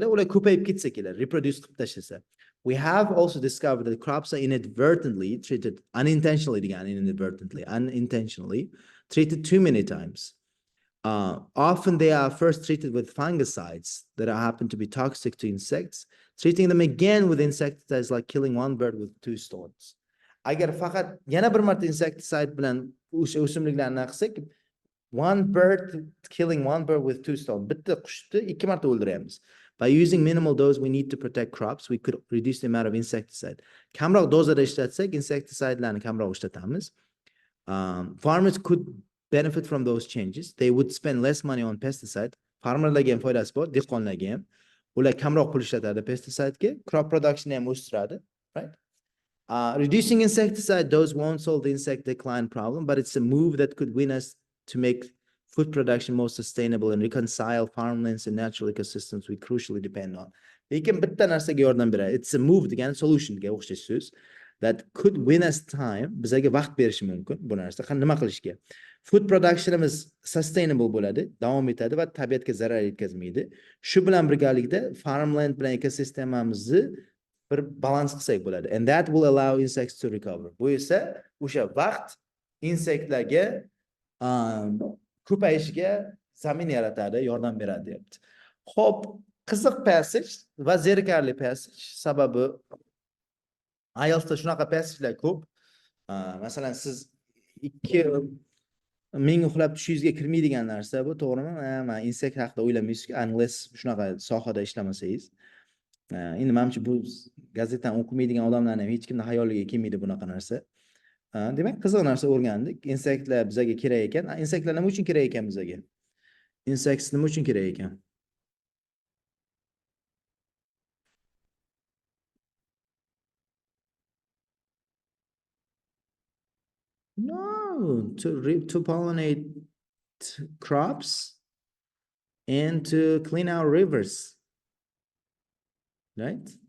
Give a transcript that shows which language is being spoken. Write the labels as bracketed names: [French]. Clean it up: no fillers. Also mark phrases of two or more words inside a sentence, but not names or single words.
[Uzbek] Ular ko'payib ketsa keladi, reproduce qilib tashlasa. [English] We have also discovered that crops are inadvertently treated, unintentionally treated too many times. Often they are first treated with fungicides that happen to be toxic to insects. Treating them again with insecticides like killing one bird with two stones. [Uzbek] Agar faqat yana bir marta insecticide bilan o'sha o'simliklarni qilsak, [English] killing one bird with two stones. [Uzbek] Bitta qushni ikki marta o'ldiramiz. [English] By using minimal dose, we need to protect crops. We could reduce the amount of insecticide. Kamroq dozada ishlatsak, insecticidelarni kamroq ishlatamiz. Farmers could benefit from those changes. They would spend less money on pesticide. [Uzbek] Farmerlarga ham foydasi bor, dehqonlarga ham. Ular kamroq pul ishlatadi pesticidega, [English] crop production [Uzbek] ham o'stiradi, [English] right? Reducing insecticide dose won't solve the insect decline problem, but it's a move that could win us to make food production more sustainable and reconcile farmlands and natural ecosystems we crucially depend on. [Uzbek] Lekin bitta narsaga yordam beradi. [English] It's a move [Uzbek] degan solutionga o'xshash so'z [English] that could win us time. [Uzbek] Bizga vaqt berishi mumkin bu narsa. Nima qilishga? Food productionimiz sustainable bo'ladi, davom etadi va tabiatga zarar yetkazmaydi. Shu bilan birgalikda farmland bilan ekosistemamizni bir balans qilsak bo'ladi. [English] And that will allow insects to recover. [Uzbek] Bu esa o'sha vaqt insektlarga ko'payishiga zamin yaratadi, yordam beradi deyapti. Xo'p, qiziq passage va zerikarli passage sababi IELTSda shunaqa passagelar ko'p. Masalan, siz 2000 uxlab tushingizga kirmaydigan narsa bu, to'g'rimi? Men insekt haqida o'ylamaysiz, unless shunaqa sohada ishlamasangiz. Endi menimcha bu gazetani o'qimaydigan odamlarning ham hech kimning hayoliga kelmaydi bunaqa narsa. Demak, qiziq narsa o'rgandik. Insektlar bizga kerak ekan. Insektlar nima uchun kerak ekan bizga? Insects nima uchun kerak ekan? [English] No, No, to pollinate crops and to clean our rivers, right?